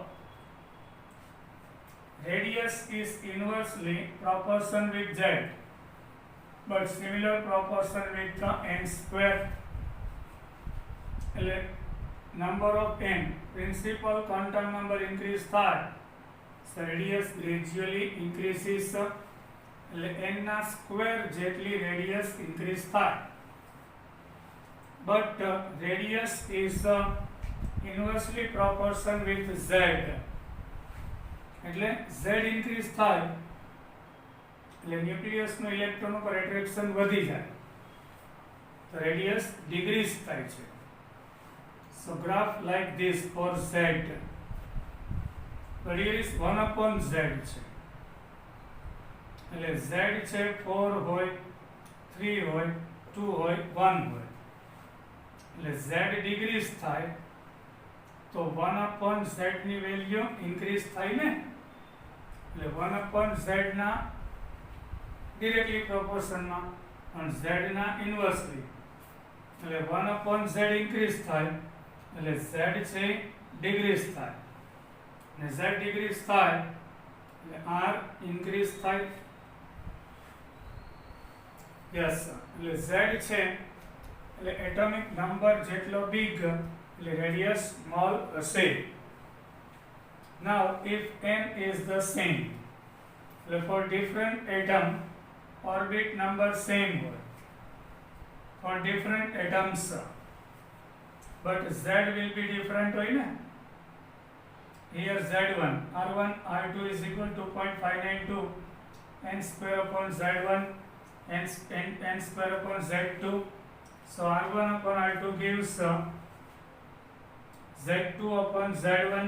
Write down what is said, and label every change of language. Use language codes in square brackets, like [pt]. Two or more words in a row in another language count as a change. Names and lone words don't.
[en] Radius is inversely proportion with z, but similar proportion with the n square. Number of n, principal quantum number increase થાય, so radius gradually increases. [gu] n ના square જેટલી radius increase થાય, [en] but radius is inversely proportion with z. [gu] એટલે z ઇન્ક્રીઝ થાય એટલે ન્યુક્લિયસનું ઇલેક્ટ્રોન ઉપર એટ્રેક્શન વધી જાય, તો રેડિયસ ડિક્રીઝ થાય છે. [en] so graph like this for z, but here is 1/z [gu] છે, એટલે z છે 4 હોય 3 હોય 2 હોય 1 હોય, એટલે z ડિક્રીઝ થાય તો 1/z ની વેલ્યુ ઇન્ક્રીઝ થાય ને, એટલે 1/z ના ડિરેક્ટલી પ્રોપોર્શનમાં અને z ના ઇન્વર્સલી, એટલે 1/z ઇન્ક્રીઝ થાય એટલે z છે ડિક્રીઝ થાય, અને z ડિક્રીઝ થાય એટલે r ઇન્ક્રીઝ થાય. યસ, એટલે z છે એટલે એટોમિક નંબર જેટલો બિગ એટલે [en] radius small [gu] હશે. [en] Now if n is the same, for different atom orbit number same હોય for different atoms, but z will be different [gu] હોય ને. [en] Here z1 r1 r2 is equal to 0.592 n square upon z1 n square upon z2, so r1 upon r2 gives z2 upon z1.